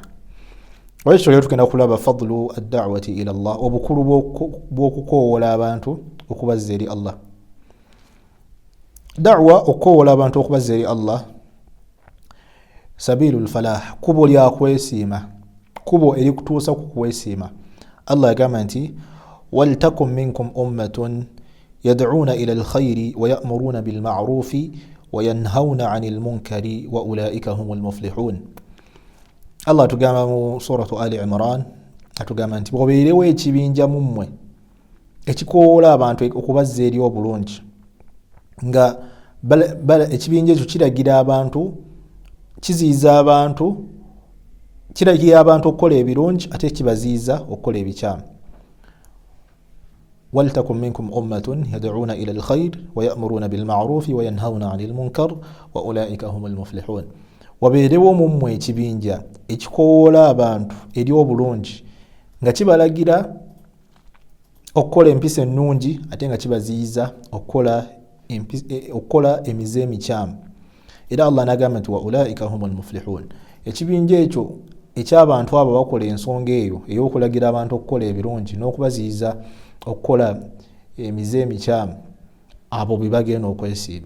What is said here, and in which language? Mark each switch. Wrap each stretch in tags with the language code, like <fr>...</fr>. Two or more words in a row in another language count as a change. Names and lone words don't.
<lg>Olwekyo leero tugenda kulaba</lg> <ar>فضل الدعوة إلى الله,</ar> <lg>obukulu bw'okukoowoola abantu okubazza eri Allah. Da'wa, okukoowoola abantu okubazza eri Allah,</lg> <ar>سبيل الفلاح,</ar> <lg>kubo lya kwesiima, kubo erikutuusa ku kwesiima. Allah yagamba nti</lg> <ar>ولتكن منكم أمة يدعون إلى الخير ويأمرون بالمعروف وينهون عن المنكر وأولئك هم المفلحون.</ar> <lg>Allah atugamba mu suratu Ali Imran, atugamba nti bwobeerewo ekibinja mu mmwe ekikoowoola abantu okubazza eri obulungi, nga ekibinja ekyo kiragira abantu, kiziyiza abantu, kiragira abantu okukola ebirungi ate kibaziyiza okukola ebikyamu.</lg> <ar>ولتكن منكم أمة يدعون إلى الخير ويأمرون بالمعروف وينهون عن المنكر وأولئك هم المفلحون.</ar> <lg>wabeerewo mu mmwe ekibinja ekikoola abantu eri obulungi nga kibalagira okukola empisa ennungi ate nga kibaziyiza okukola emize emikyamu. Era Allah n'agamba nti</lg> <ar>وأولئك هم المفلحون.</ar> <lg>Ekibinja ekyo eky'abantu abo bakola ensonga eyo ey'okulagira abantu okukola ebirungi n'okubaziyiza okukola emize emikyamu, abo be bagenda okwesiima.</lg>